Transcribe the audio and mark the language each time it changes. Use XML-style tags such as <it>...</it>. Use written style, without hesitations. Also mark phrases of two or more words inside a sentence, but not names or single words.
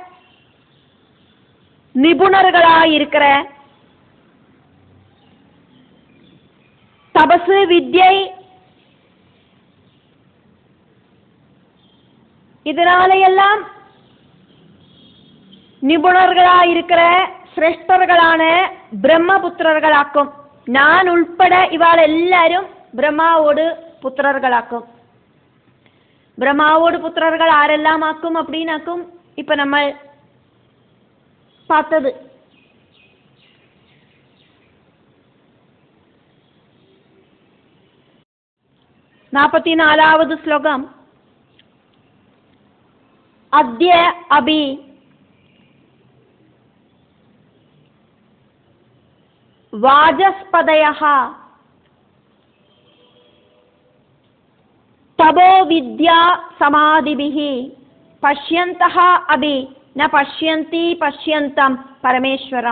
<ta>நிபுணர்களாயிருக்கிற, தபசு வித்யை இதனாலையெல்லாம் நிபுணர்களாயிருக்கிற சிரேஷ்டர்களான பிரம்மபுத்திரர்களாக்கும். நான் உൾപ്പെടെ இவாள் எல்லாரும் பிரம்மாவோடு புத்திரர்களாக்கும். பிரம்மாவோடு புத்திரர்கள் ஆரெல்லாம் ஆக்கும் அப்படின்னாக்கும் இப்ப நம்ம பார்த்தது.</ta> <ml>നാൽപ്പത്തിനാലാவது ശ്ലോകം.</ml> <sa>अद्य अभि वाचस्पतयः तपो विद्या समाधिभिः पश्यन्तः अभि न पश्यन्ति पश्यन्तं परमेश्वरम्.</sa>